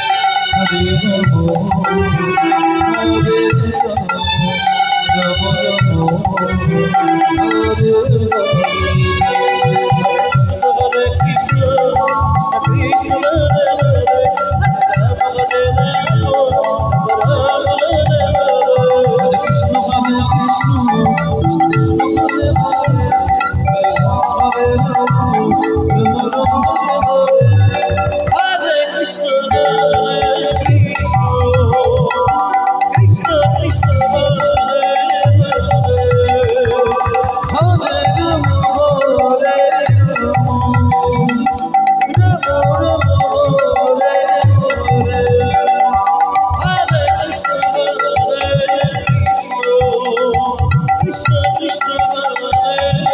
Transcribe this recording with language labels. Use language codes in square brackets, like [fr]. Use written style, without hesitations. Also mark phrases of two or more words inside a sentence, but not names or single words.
[sa] হরে কৃষ্ণ কৃষ্ণ হরে হরে রাম হরে রাম রাম হরে হরে হরে কৃষ্ণ হরে কৃষ্ণ কৃষ্ণ কৃষ্ণ হরে হরে কৃষ্ণ হরে কৃষ্ণ কৃষ্ণ কৃষ্ণ হরে